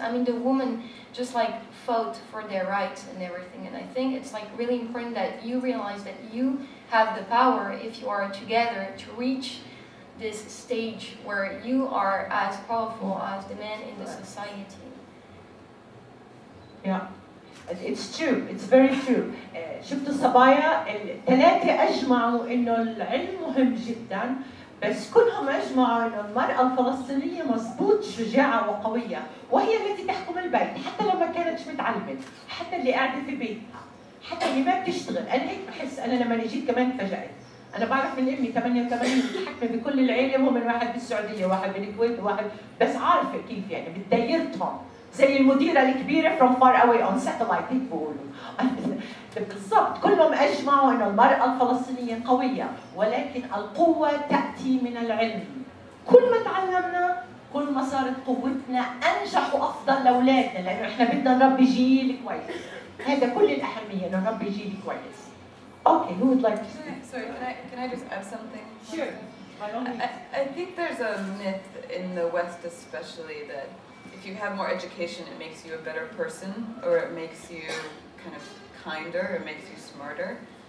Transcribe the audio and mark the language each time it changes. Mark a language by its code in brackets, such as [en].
[en] I mean, the women just fought for their rights and everything. And I think it's really important that you realize that you have the power, if you are together, to reach this stage where you are as powerful as the men in the society. Yeah. It's true, it's very true. [ar] شفتوا صبايا الثلاثة أجمعوا إنه العلم مهم جدا، بس كلهم أجمعوا إنه المرأة الفلسطينية مضبوط شجاعة وقوية، وهي التي تحكم البيت، حتى لو ما كانتش متعلمة، حتى اللي قاعدة في بيتها، حتى اللي ما بتشتغل. أنا هيك بحس. أنا لما جيت كمان تفاجأت. أنا بعرف من أمي 88 متحكمة بكل العيلة، وهم من واحد بالسعودية وواحد بالكويت وواحد، بس عارفة كيف يعني بتديرتهم. زي المديرة الكبيرة [en] from far away on satellite [ar] هيك بقولوا. بالضبط كلهم أجمعوا إنه المرأة الفلسطينية قوية، ولكن القوة تأتي من العلم. كل ما تعلمنا كل ما صارت قوتنا أنجح وأفضل لأولادنا، لأنه إحنا بدنا نربي جيل كويس. هذا كل الأهمية، إنه نربي جيل كويس. [en] Okay, who would like to speak? Sorry, can I just add something? Sure. I think there's a myth in the West especially that if you have more education, it makes you a better person, or it makes you kind of kinder, or makes you smarter.